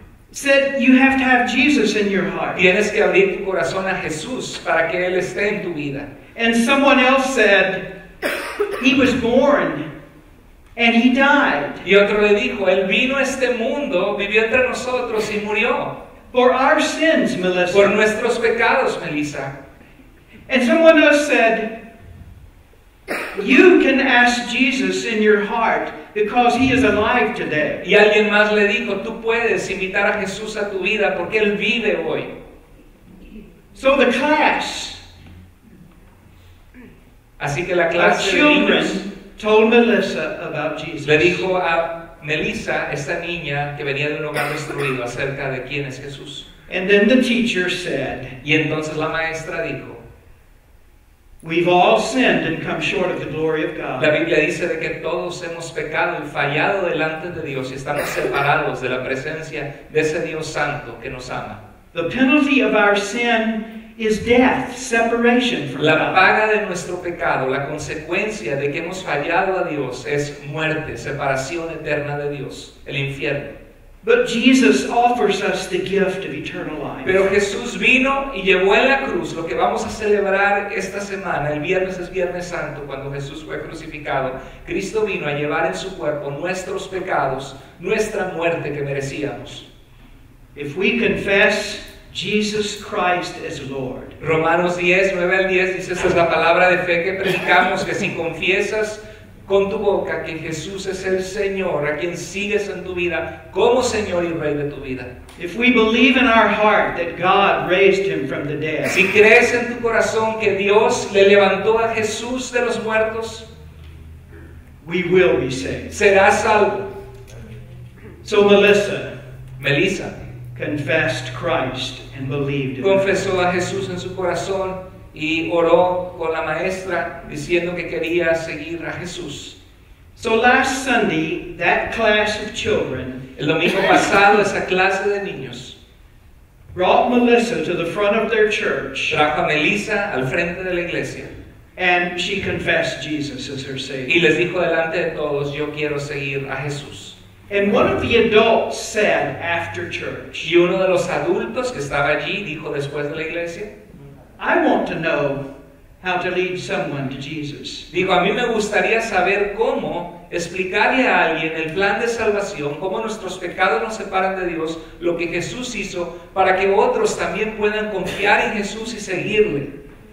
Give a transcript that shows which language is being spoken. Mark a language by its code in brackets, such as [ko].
[en] said, you have to have Jesus in your heart. [es] Tienes que abrir tu corazón a Jesús para que Él esté en tu vida. [en] And someone else said, he was born and he died. [es] Y otro le dijo, Él vino a este mundo, vivió entre nosotros y murió. [en] For our sins, Melissa. [es] Por nuestros pecados, Melissa. [en] And someone else said, you can ask Jesus in your heart because he is alive today. [es] Y alguien más le dijo, tú puedes invitar a Jesús a tu vida porque Él vive hoy. [en] So the class, [es] así que la clase de [en] children [es] niños [en] told Melissa about Jesus. [es] le dijo a Melissa, esta niña que venía de un hogar destruido, acerca de quién es Jesús. [en] And then the teacher said, [es] Y entonces la maestra dijo, [en] we've all sinned and come short of the glory of [es] la [en] God. [es] Biblia dice de que todos hemos pecado y fallado delante de Dios y estamos separados de la presencia de ese Dios santo que nos ama. [en] The penalty of our sin is death, separation from [es] La [en] God. [es] paga de nuestro pecado, la consecuencia de que hemos fallado a Dios es muerte, separación eterna de Dios, el infierno. [en] But Jesus offers us the gift of eternal life. [es] Pero Jesús vino y llevó en la cruz lo que vamos a celebrar esta semana. El viernes es Viernes Santo, cuando Jesús fue crucificado. Cristo vino a llevar en su cuerpo nuestros pecados, nuestra muerte que merecíamos. [en] If we confess Jesus Christ as Lord, [es] Romanos 10, 9 al 10 dice, esta es la palabra de fe que predicamos, que si confiesas con tu boca que Jesús es el Señor, a quien sigues en tu vida como Señor y Rey de tu vida. [en] if we believe in our heart that God raised him from the dead, [es] Si crees en tu corazón que Dios le levantó a Jesús de los muertos, [en] we will be saved. [es] serás salvo. [en] So Melissa confessed Christ and believed in him. [es] confesó a Jesús en su corazón y oró con la maestra diciendo que quería seguir a Jesús. [en] So last Sunday, that class of children [es] El domingo pasado esa clase de niños [en] brought Melissa to the front of their church, [es] trajo a Melissa al frente de la iglesia [en] and she confessed Jesus as her [es] y [en] Savior. [es] les dijo delante de todos, yo quiero seguir a Jesús. [en] And one of the adults said after church, [es] Y uno de los adultos que estaba allí dijo después de la iglesia, [en] I want to know how to lead someone to Jesus. [es] dijo, a mí me gustaría saber cómo explicarle a alguien el plan de salvación, cómo nuestros pecados nos separan de Dios, lo que Jesús hizo, para que otros también puedan confiar en Jesús y seguirle.